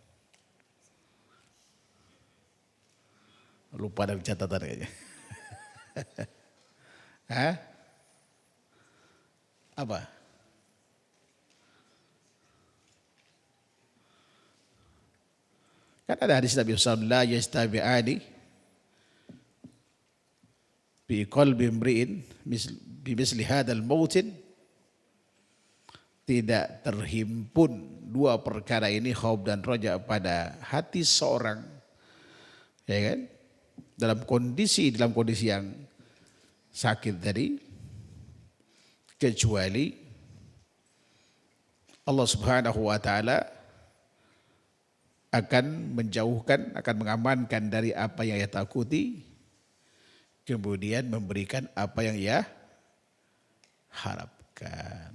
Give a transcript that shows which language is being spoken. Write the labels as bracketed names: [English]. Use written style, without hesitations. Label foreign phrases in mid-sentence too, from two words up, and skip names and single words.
[Indonesian] Lupa dari catatan kayaknya. Hah? Apa? Kan ada hadis Nabi SAW, [Arabic] لا يستبعان بقلب امرئ بمثل هذا الموطن. [Indonesian] Tidak terhimpun dua perkara ini khauf dan roja pada hati seorang, ya kan? Dalam kondisi yang sakit tadi, kecuali Allah [Arabic] سبحانه وتعالى [Indonesian] akan menjauhkan, akan mengamankan dari apa yang ia takuti, kemudian memberikan apa yang ia harapkan.